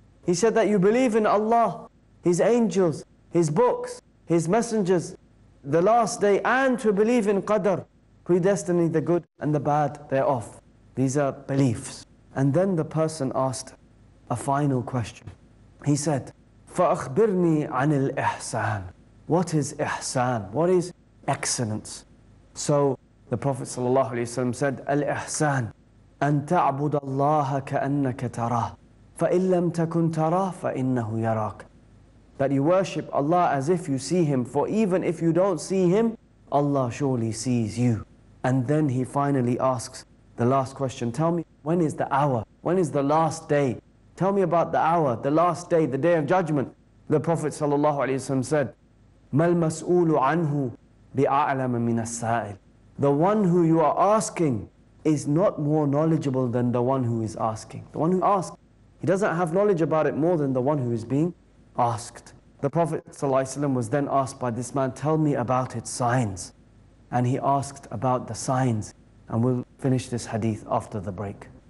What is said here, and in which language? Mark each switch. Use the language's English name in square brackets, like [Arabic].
[English] He said that you believe in Allah, His angels, His books, His messengers, the last day, and to believe in qadr, predestiny, the good and the bad thereof. These are beliefs. And then the person asked a final question. He said, [Arabic] فَأَخْبِرْنِي عَنِ الْإِحْسَانِ. [English] What is ihsan? What is excellence? So the Prophet ﷺ said, [Arabic] Al-ihsan, أن تعبد الله كأنك تراه فإن لم تكن تراه فإنه يراك. [English] That you worship Allah as if you see Him, for even if you don't see Him, Allah surely sees you. And then he finally asks the last question, tell me, when is the hour? When is the last day? Tell me about the hour, the last day, the day of judgment. The Prophet ﷺ said, [Arabic] مَا الْمَسْئُولُ عَنْهُ بِأَعْلَمَ مِنَ السَّائِلِ. [English] The one who you are asking is not more knowledgeable than the one who is asking. The one who asks, he doesn't have knowledge about it more than the one who is being asked. The Prophet ﷺ was then asked by this man, tell me about its signs. And he asked about the signs. And we'll finish this hadith after the break.